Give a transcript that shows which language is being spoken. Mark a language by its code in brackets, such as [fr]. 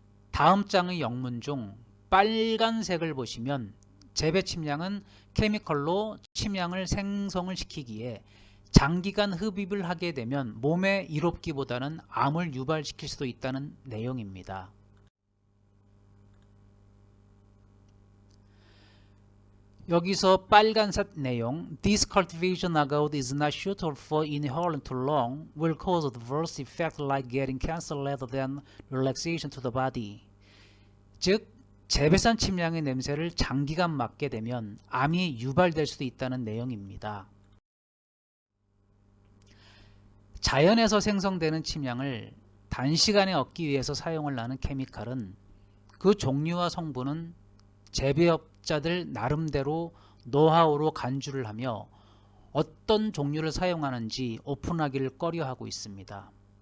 [ko] 다음 장의 영문 중 빨간색을 보시면 재배 침향은 케미컬로 침향을 생성을 시키기에 장기간 흡입을 하게 되면 몸에 이롭기보다는 암을 유발시킬 수도 있다는 내용입니다. [en] 여기서 빨간색 내용 This cultivation agouti is not suitable for inhaling too long will cause adverse effects like getting cancer rather than relaxation to the body. [ko] 즉 재배산 침향의 냄새를 장기간 맡게 되면 암이 유발될 수도 있다는 내용입니다. 자연에서 생성되는 침향을 단시간에 얻기 위해서 사용을 하는 케미칼은 그 종류와 성분은 재배업자들 나름대로 노하우로 간주를 하며 어떤 종류를 사용하는지 오픈하기를 꺼려하고 있습니다.